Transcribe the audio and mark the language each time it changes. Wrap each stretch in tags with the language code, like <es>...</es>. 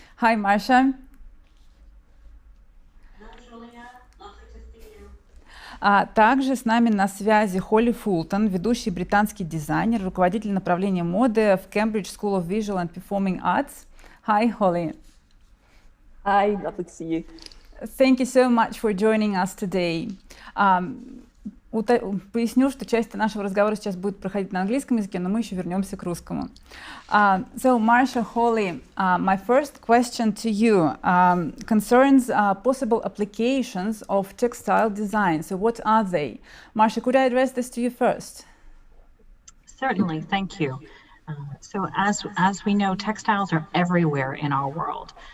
<en>Hi, Marcia.</en> <ru>Также с нами на связи Холли Fulton, ведущий британский дизайнер, руководитель направления моды в Cambridge School of Visual and Performing Arts.</ru> <en>Hi, Holly. Hi, lovely to see you. Thank you so much for joining us today.</en> <ru>Поясню, что часть нашего разговора сейчас будет проходить на английском языке, но мы еще вернемся к русскому.</ru> <en>So, Marcia, Holly, my first question to you concerns possible applications of textile design. So, what are they? Marcia, could I address this to you first? Certainly, thank you. So, as we know, textiles are everywhere in our world.</en>